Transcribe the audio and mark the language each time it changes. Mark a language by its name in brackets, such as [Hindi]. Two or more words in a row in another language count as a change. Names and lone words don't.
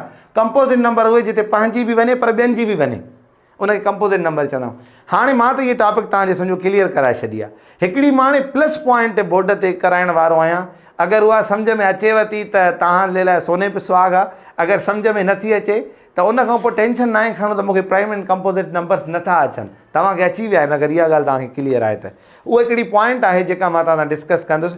[English] composite number [Sindhi] उहे जिते पंहिंजी बि वञे पर ॿियनि जी बि वञे, उनखे [English] composite number [Sindhi] चवंदा आहियूं। हाणे मां त इहे टॉपिक तव्हांजे सम्झो क्लियर कराए छॾी आहे। हिकिड़ी मां हाणे [English] plus point board [Sindhi] ते कराइण वारो आहियां। अगरि उहा सम्झ में अचेव थी त तव्हां लाइ [Hindi] सोने पे सुहाग [Sindhi] आहे। अगरि सम्झ में नथी अचे त उन खां पोइ टेंशन न आहे खणो त मूंखे [English] prime and composite numbers [Sindhi] नथा अचनि, तव्हांखे अची विया आहिनि। अगरि इहा ॻाल्हि तव्हांखे क्लियर आहे त उहा हिकिड़ी पॉइंट आहे जेका मां तव्हां सां डिस्कस कंदुसि।